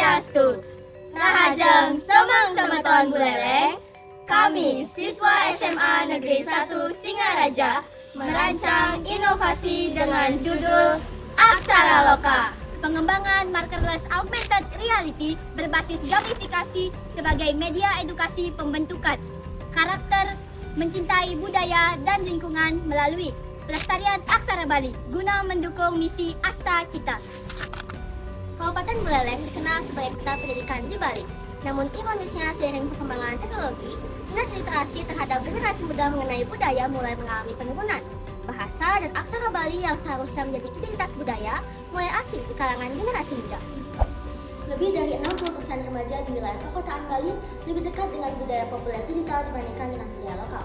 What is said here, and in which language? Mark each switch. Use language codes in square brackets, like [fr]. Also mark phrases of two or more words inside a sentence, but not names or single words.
[ban] Swastiastu. Rahajeng Somang Semeton Buleleng, [id] kami siswa SMA Negeri 1 Singaraja merancang inovasi dengan judul Aksara Loka. Pengembangan [en] markerless augmented reality [id] berbasis gamifikasi sebagai media edukasi pembentukan karakter, mencintai budaya dan lingkungan melalui pelestarian aksara Bali guna mendukung misi Asta Cita. Kabupaten Buleleng dikenal sebagai kota pendidikan di Bali. Namun ironisnya seiring perkembangan teknologi, minat literasi terhadap generasi muda mengenai budaya mulai mengalami penurunan. Bahasa dan aksara Bali yang seharusnya menjadi identitas budaya mulai asing di kalangan generasi muda. Lebih dari 60% remaja di wilayah perkotaan Bali lebih dekat dengan budaya populer digital dibandingkan dengan budaya lokal.